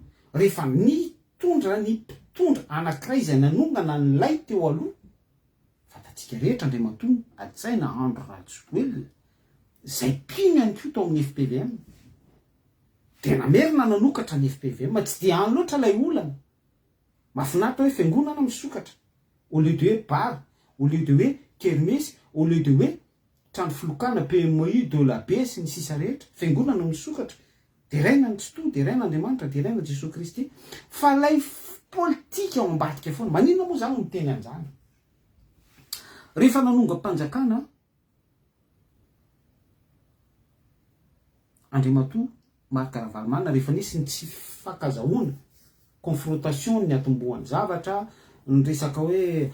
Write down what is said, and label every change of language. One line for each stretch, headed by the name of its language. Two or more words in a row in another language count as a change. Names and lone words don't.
Malagasy: Rehefa ny mpitondra anankiray izay nanongana ny lay teo aloha, fantatsika rehetra Andriamatoa Antsaina Andro Rajoelina, izay mpino ihany koa tao amin'ny FPVM, dia namerina nanokatra ny FPVM, tsy dia any loatra ilay olana. Mahafinaritra hoe fiangonana misokatra,
French: au lieu de
Malagasy: hoe bar,
French: au lieu de
Malagasy: hoe kermesy,
French: au lieu de
Malagasy: hoe trano filokana PMI de la B sy ny sisa rehetra, fiangonana misokatra. Dia raina ny Tsoto, dia raina Andriamanitra, dia raina Jesosy Kristy. Fa ilay politika ao ambadika foana, maninona moa zany miteny an'izany? Rehefa nanonga-panjakana Andriamatoa Marc Ravalomanana, rehefa nisy ny tsy fankazahoana, confrontation ny atombohan'ny zavatra, ny resaka hoe